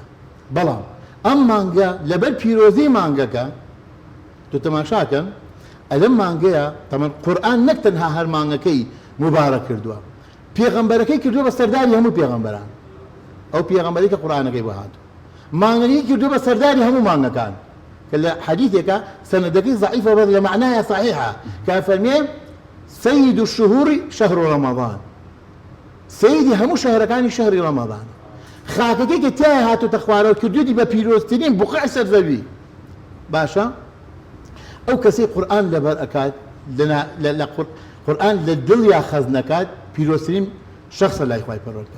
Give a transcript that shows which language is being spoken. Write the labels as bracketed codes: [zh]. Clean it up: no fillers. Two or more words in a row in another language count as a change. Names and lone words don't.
[ckb] بەڵام ئەم مانگە لەبەر پیرۆزی مانگەکە تۆ تەماشاکەن ئەلەم مانگەیە تەمەن قورئان نەک تەنها هەر مانگەکەی مبارەک کردووە پێغەمبەرەکەی کردووە بە سەرداری هەموو پێغەمبەران ئەو پێغەمبەری کە قورئانەکەی بۆ هاتووە مانگەی کردووە بە سەرداری هەموو مانگەکان کە لە حەدیثێکە سەنەدەکەی ضعیفە بەڵام لە معنایە صحیحە کە فەرمێ [ar] سەید الشهور شهر رمضان [ckb] سەیدی هەموو شەهرەکانی شەهری ڕەمەضان خاکەکەی کە تایە هاتوۆتە خوارەوە کردووەتی بە پیرۆزترین بوقع سەرزەوی. باشە ئەو کەسەی قورئان لەبەر ئەکات لە قورئان لە دڵیا خەز نەکات پیرۆزترین شەخصە لای خوای پەروەردگار.